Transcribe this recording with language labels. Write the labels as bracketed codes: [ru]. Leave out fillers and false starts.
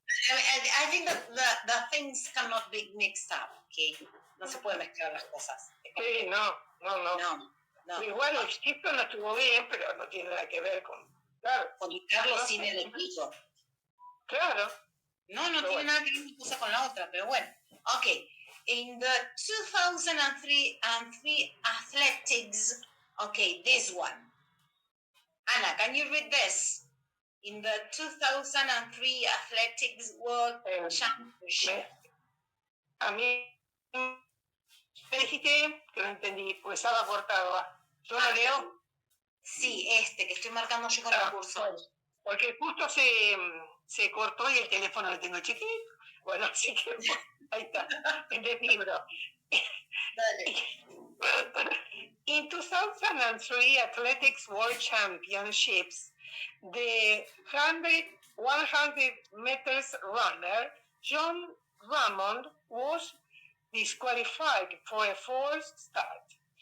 [en] I think that the things cannot be mixed up. [es] Okay, no se puede mezclar las cosas. Sí, no. Igual el Egipto no estuvo bien, pero no tiene nada que ver con. Claro. Con Carlos sin el equipo. Claro. No tiene nada que ver una cosa con la otra, pero bueno. Okay. [en] In the 2003 athletics, okay, this one. Anna, can you read this? In the 2003 athletics world championship. [es] A mí me dijiste que no entendí, pues estaba cortado. ¿Yo lo leo? Sí, que estoy marcando yo con el cursor. Porque justo se cortó y el teléfono lo tengo chiquito. Bueno, así que ahí está, en el libro. Dale. [en] In 2003 Athletics World Championships, the 100 meters runner, John Ramond, was disqualified for a false start.